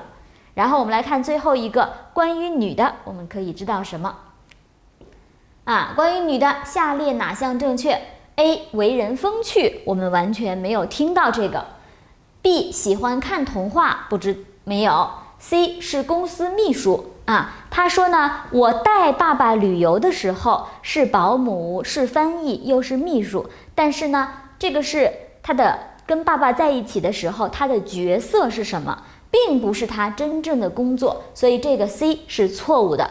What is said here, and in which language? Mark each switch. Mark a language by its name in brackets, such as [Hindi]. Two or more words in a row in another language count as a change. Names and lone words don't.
[Chinese] 然後我們來看最後一個，關於女的我們可以知道什麼關於女的下列哪項正確？ A 為人風趣，我們完全沒有聽到這個。 B 喜歡看童話，沒有。 C 是公司秘書他說呢，我帶爸爸旅遊的時候是保姆，是翻譯，又是秘書，但是呢這個是他的跟爸爸在一起的時候他的角色是什麼，並不是他真正的工作，所以這個 C 是錯誤的。